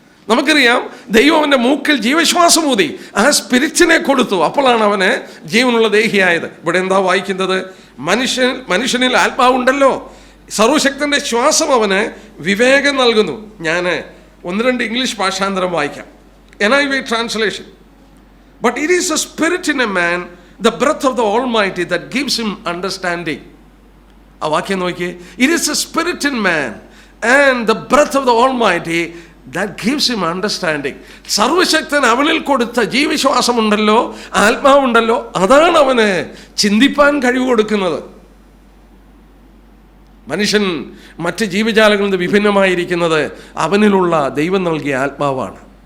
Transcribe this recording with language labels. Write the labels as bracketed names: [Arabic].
[Malayalam] നമുക്കറിയാം, ദൈവം അവൻ്റെ മൂക്കിൽ ജീവശ്വാസം ഊതി ആ സ്പിരിറ്റിനെ കൊടുത്തു. അപ്പോഴാണ് അവന് ജീവനുള്ള ദേഹിയായത്. ഇവിടെ എന്താ വായിക്കുന്നത്? മനുഷ്യനിൽ ആത്മാവുണ്ടല്ലോ, സർവശക്തൻ്റെ ശ്വാസം അവന് വിവേകം നൽകുന്നു. ഞാൻ 1-2 ഇംഗ്ലീഷ് ഭാഷാന്തരം വായിക്കാം. NIV translation. [English] But it is a spirit in a man, the breath of the Almighty that gives him understanding. [Malayalam] ആ വാക്യം നോക്കിയേ. [English] It is a spirit in man and the breath of the Almighty that gives him understanding. [Malayalam] സർവശക്തൻ അവനിൽ കൊടുത്ത ജീവശ്വാസമുണ്ടല്ലോ, ആത്മാവുണ്ടല്ലോ, അതാണ് അവന് ചിന്തിപ്പാൻ കഴിവ് കൊടുക്കുന്നത്. മനുഷ്യൻ മറ്റ് ജീവജാലങ്ങളിൽ നിന്ന് വിഭിന്നമായിരിക്കുന്നത് അവനിലുള്ള ദൈവം നൽകിയ ആത്മാവാണ്.